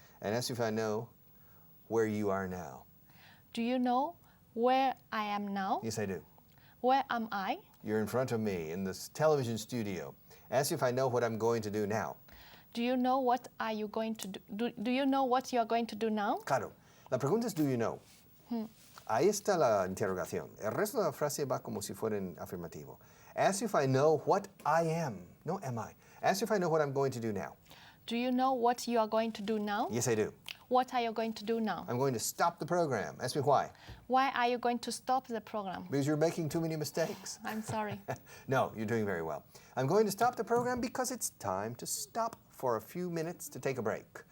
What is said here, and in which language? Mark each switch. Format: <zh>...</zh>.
<en>And ask me if I know where you are now. Do you know where I am now? Yes, I do. Where am I? You're in front of me in this television studio. Ask me if I know what I'm going to do now. Do you know what are you going to do? Do you know what you are going to do now?</en> <es>Claro. La pregunta es,</es> <en>do you know?</en> <es>Ahí está la interrogación. El resto de la frase va como si fuera en afirmativo.</es> <en>Ask if I know what I am. No, am I? Ask if I know what I'm going to do now. Do you know what you are going to do now? Yes, I do. What are you going to do now? I'm going to stop the program. Ask me why. Why are you going to stop the program? Because you're making too many mistakes. I'm sorry. No, you're doing very well. I'm going to stop the program because it's time to stop for a few minutes to take a break.</en>